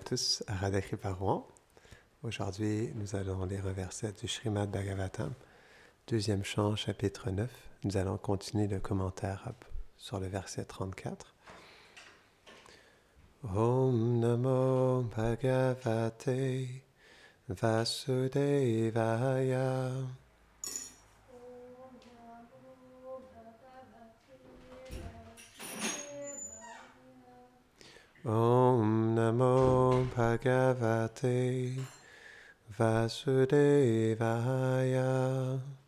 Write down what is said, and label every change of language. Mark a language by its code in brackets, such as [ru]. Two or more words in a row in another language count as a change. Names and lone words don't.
[fr] tous à Radha Kripa. Aujourd'hui, nous allons lire un verset du Srimad Bhagavatam, deuxième chant, chapitre 9. Nous allons continuer le commentaire sur le verset 34. [sa] ॐ नमो भगवते वासुदेवाय. ॐ नमो भगवते वासुदेवाय.